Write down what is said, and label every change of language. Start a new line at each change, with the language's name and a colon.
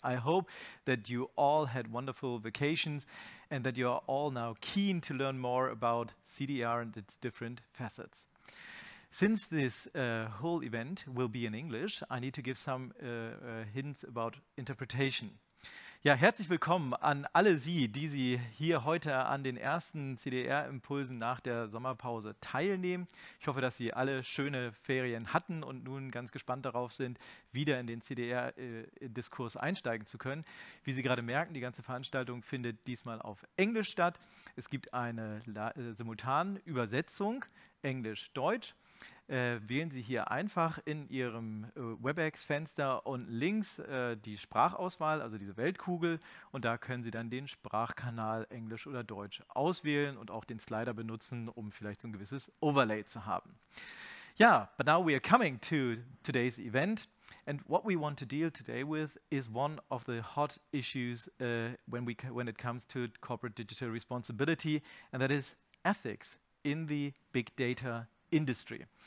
English: I hope that you all had wonderful vacations and that you are all now keen to learn more about CDR and its different facets. Since this whole event will be in English, I need to give some hints about interpretation.
German: Ja, herzlich willkommen an alle Sie, die Sie hier heute an den ersten CDR-Impulsen nach der Sommerpause teilnehmen. Ich hoffe, dass Sie alle schöne Ferien hatten und nun ganz gespannt darauf sind, wieder in den CDR-Diskurs einsteigen zu können. Wie Sie gerade merken, die ganze Veranstaltung findet diesmal auf Englisch statt. Es gibt eine Simultanübersetzung Englisch-Deutsch. Wählen Sie hier einfach in Ihrem WebEx-Fenster und links die Sprachauswahl, also diese Weltkugel, und da können Sie dann den Sprachkanal Englisch oder Deutsch auswählen und auch den Slider benutzen, um vielleicht so ein gewisses Overlay zu haben.
English: Yeah, but now we are coming to today's event, and what we want to deal today with is one of the hot issues when it comes to corporate digital responsibility, and that is ethics in the big data industry.